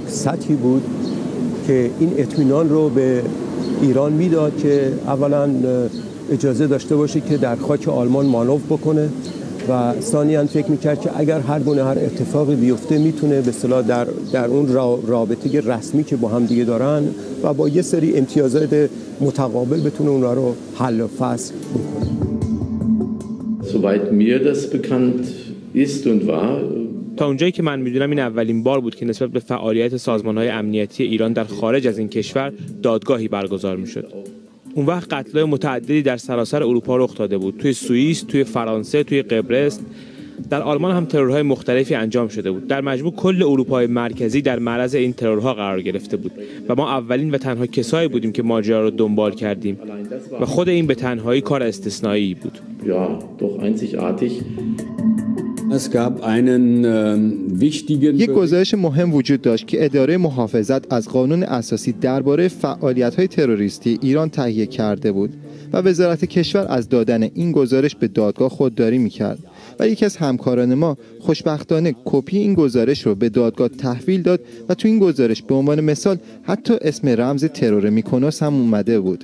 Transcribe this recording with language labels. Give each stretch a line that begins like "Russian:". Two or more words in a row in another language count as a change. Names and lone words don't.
Persian: سطحی بود که این اطمینان رو به ایران میداد که اولا اجازه داشته باشه که در خاک آلمان مانور بکنه و ثانیاً فکر میکرد که اگر هر اتفاقی بیفته میتونه به اصطلاح در اون رابطه رسمی که با هم دیگه دارن و با یه سری امتیازات متقابل بتونه اونها رو حل و فصل بکنه.
German: Soweit mir das bekannt ist und war
Persian: تا اونجایی که من میدونم این اولین بار بود که نسبت به فعالیت سازمان‌های امنیتی ایران در خارج از این کشور دادگاهی برگزار میشد. اون وقت قتل‌های متعددی در سراسر اروپا رخ داده بود. توی سوئیس، توی فرانسه، توی قبرس، در آلمان هم ترورهای مختلفی انجام شده بود. در مجموع کل اروپای مرکزی در معرض این ترورها قرار گرفته بود و ما اولین و تنها کسایی بودیم که ماجرا رو دنبال کردیم و خود این به تنهایی کار استثنایی بود.
German: Ja, doch einzigartig.
Persian: یک گزارش مهم وجود داشت که اداره محافظت از قانون اساسی درباره فعالیت‌های تروریستی ایران تهیه کرده بود و وزارت کشور از دادن این گزارش به دادگاه خودداری می‌کرد و یکی از همکاران ما خوشبختانه کپی این گزارش رو به دادگاه تحویل داد و تو این گزارش به عنوان مثال حتی اسم رمز ترور میکنوس هم اومده بود.